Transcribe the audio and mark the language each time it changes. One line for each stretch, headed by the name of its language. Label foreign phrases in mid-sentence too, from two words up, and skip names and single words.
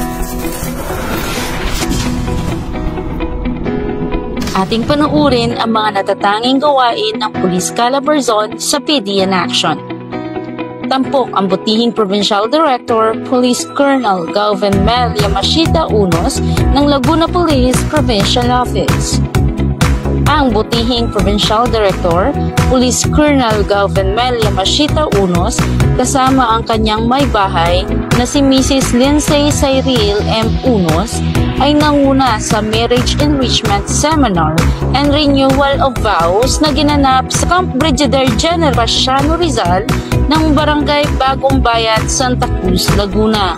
Filipino: Ating panuurin ang mga natatanging gawain ng Police Calabarzon sa PD in Action. Tampok ang butihing Provincial Director, Police Colonel Galvin Mel Yamashita Unos ng Laguna Police Provincial Office. Ang butihing Provincial Director, Police Colonel Galvin Mel Yamashita Unos kasama ang kanyang may bahay na si Mrs. Lindsay Cyril M. Unos ay nanguna sa Marriage Enrichment Seminar and Renewal of Vows na ginanap sa Camp Brigadier General Pasiano Rizal ng Barangay Bagong Bayat, Santa Cruz, Laguna.